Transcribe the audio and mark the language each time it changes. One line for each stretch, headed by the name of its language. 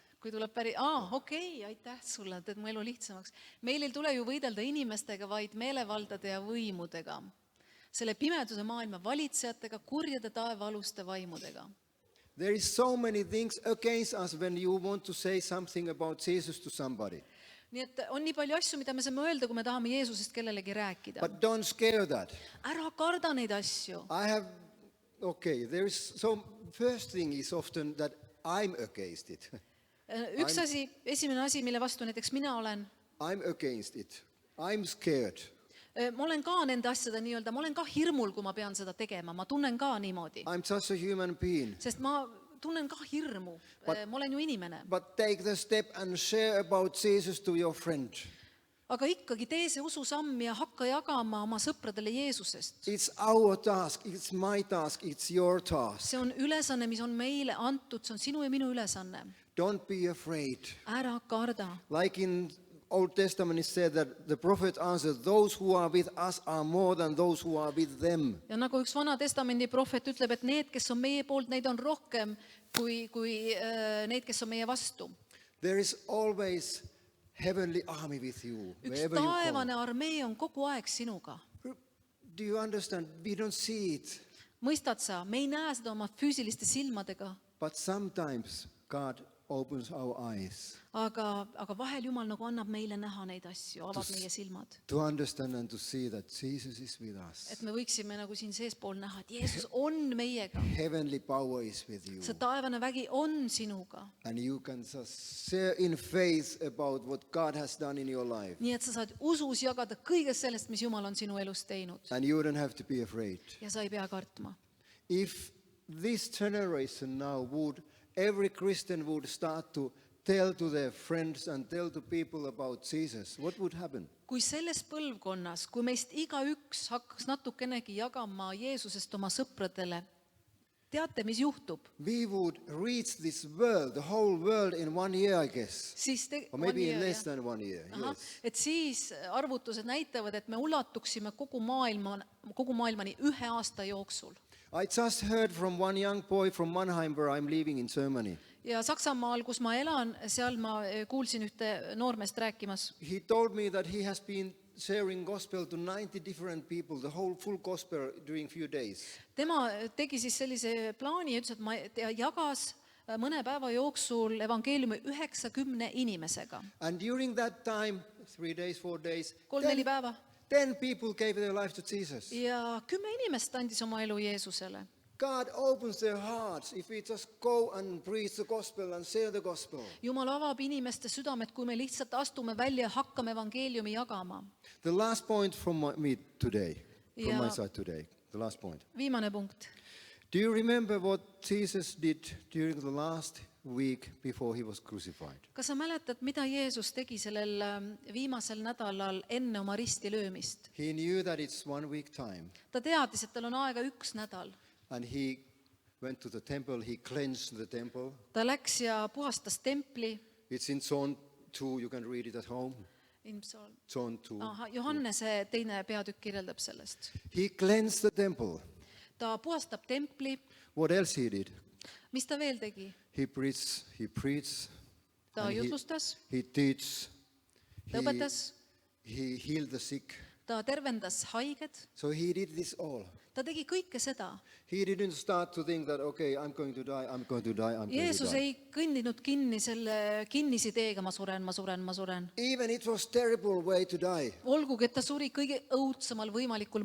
Estonian: Kui tuleb okei, aitäh sulle, teed mu elu lihtsamaks. Meil ei tule ju võidelda inimestega, vaid meelevaldade ja võimudega. Selle pimeduse maailma valitsejatega, kurjade taevaaluste vaimudega.
English: There is so many things against us when you want to say something about Jesus to somebody.
Estonian: Nii et on nii palju asju, mida me saame öelda, kui me tahame Jeesusest kellelegi rääkida.
English: But don't scare that.
Estonian: Ära karda neid asju.
English: There is first thing is often that I'm against it.
Estonian: Üks asi, esimene asi, mille vastu näiteks mina olen,
English: I'm against it. I'm scared.
Estonian: ma olen ka nende asjade nii-öelda, ma olen ka hirmul, kui ma pean seda tegema, ma tunnen ka niimoodi.
English: I'm just a human being.
Estonian: Sest ma tunnen ka hirmu, ma olen ju inimene.
English: But take the step and share about Jesus to your friend.
Estonian: Aga ikkagi tee see ususamm ja hakka jagama oma sõpradele Jeesusest.
English: It's our task, it's my task, it's your task.
Estonian: See on ülesanne, mis on meile antud, see on sinu ja minu ülesanne.
English: Don't be afraid.
Estonian: Ära karda.
English: Like in Old Testament it said that the prophet answered, those who are with us are more than those who are with them.
Estonian: Ja nagu üks Vana Testamendi prohvet ütleb, et need, kes on meie poolt, neid on rohkem kui need, kes on meie vastu.
English: There is always heavenly army with you.
Estonian: Üks taevane armee on kogu aeg sinuga.
English: Do you understand? We don't see it.
Estonian: Mõistad sa, me ei näe seda oma füüsiliste silmadega.
English: But sometimes God opens our eyes
Estonian: Aga vahel Jumal nagu annab meile näha neid asju, avab meie silmad.
English: to understand and to see that Jesus is with us.
Estonian: Et me võiksime nagu siin seespool näha, et Jeesus on meiega.
English: Heavenly power is with you.
Estonian: See taevane vägi on sinuga.
English: And you can just share in faith about what God has done in your life.
Estonian: Nii et sa saad usus jagada kõigest sellest, mis Jumal on sinu elus teinud.
English: And you don't have to be afraid.
Estonian: Ja sa ei pea kartma.
English: If this generation now every Christian would start to tell to their friends and tell to people about Jesus, what would happen?
Estonian: Kui selles põlvkonnas, kui meist igaüks hakkaks natukenegi jagama Jeesusest oma sõpradele, teate, mis juhtub?
English: We would reach this world, the whole world in 1 year, I guess. Or maybe in less than 1 year. Yes.
Estonian: Et siis arvutused näitavad, et me ulatuksime kogu maailmani 1 aasta jooksul.
English: I just heard from one young boy from Mannheim where I'm living in Germany.
Estonian: Ja Saksamaal, kus ma elan, seal ma kuulsin ühte noormest rääkimas.
English: He told me that he has been sharing gospel to 90 different people, the whole full gospel during few days.
Estonian: Tema tegi siis sellise plaani ja ütles, et ta jagas mõne päeva jooksul evangeeliumi 90 inimesega.
English: And during that time, 3 days, 4 days,
Estonian: 3-4 päeva.
English: 10 people gave their life to Jesus.
Estonian: Ja 10 inimest andis oma elu Jeesusele.
English: God opens their hearts if we just go and preach the gospel and share the gospel.
Estonian: Jumal avab inimeste südamed, kui me lihtsalt astume välja ja hakkame evangeeliumi jagama.
English: The last point from me today, from my side today, the last point.
Estonian: Viimane punkt.
English: Do you remember what Jesus did during the last week before he was crucified?
Estonian: kas sa mäletad, mida Jeesus tegi sellel viimasel nädalal enne oma risti löömist?
English: He knew that it's 1 week time,
Estonian: Ta teadis, et tal on aega 1 nädal.
English: and he went to the temple, he cleansed the temple.
Estonian: Ta läks ja puhastas templi.
English: It's in John 2, you can read it at home. John 2.
Estonian: Johannese 2. peatükk kirjeldab sellest.
English: He cleansed the temple.
Estonian: Ta puhastab templi.
English: What else he did?
Estonian: Mis ta veel tegi?
English: He preached,
Estonian: Ta
English: and
Estonian: jutlustas,
English: he teach,
Estonian: ta õpetas,
English: he healed the sick.
Estonian: ta tervendas haiged.
English: So he did this all.
Estonian: Ta tegi kõike seda.
English: He didn't start to think that, okay, I'm going to die, I'm going to die, I'm going to
Estonian: Jeesus
English: die.
Estonian: ei kõndinud kinni selle kinnisideega, ma suren.
English: Even it was terrible way to die,
Estonian: Olgugi, et ta suri kõige õudsemal võimalikul